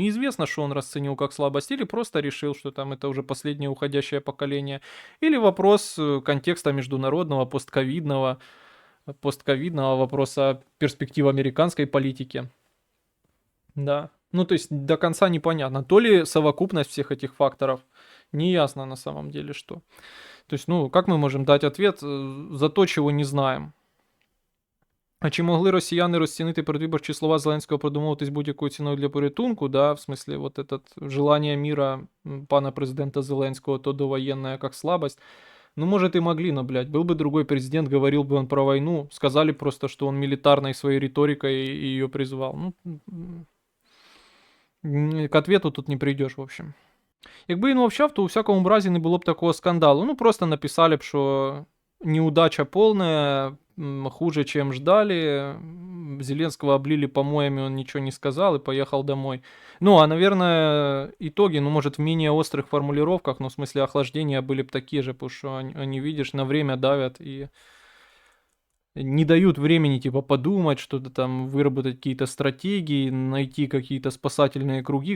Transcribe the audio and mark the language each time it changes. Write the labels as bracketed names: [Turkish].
[Russian] Неизвестно, что он расценил как слабость, или просто решил, что там это уже последнее уходящее поколение, или вопрос контекста международного, постковидного вопроса перспектив американской политики. Да. Ну, то есть до конца непонятно. То ли совокупность всех этих факторов, неясно на самом деле что. То есть, ну, как мы можем дать ответ за то, чего не знаем? [Ukrainian] А чи могли росіяни розцінити передвиборчі слова Зеленського про домовитись будь-якою ціною для порятунку, да, [Russian] в смысле, вот этот желание мира пана президента Зеленского, то довоенное как слабость? Ну, может, и могли, но, блядь, был бы другой президент, говорил бы он про войну, сказали просто, что он милитарной своей риторикой ее призвал. Ну, К ответу тут не прийдеш, в общем. [Ukrainian] Якби він мовчав, то у всякому разі не було б такого скандалу. [Russian] Ну, просто написали б, що неудача полная, хуже, чем ждали. Зеленского облили помоями, он ничего не сказал и поехал домой. Ну, а, наверное, итоги, ну, может, в менее острых формулировках, но в смысле охлаждения были бы такие же, потому что они, видишь, на время давят и не дают времени, типа, подумать, что-то там, выработать какие-то стратегии, найти какие-то спасательные круги.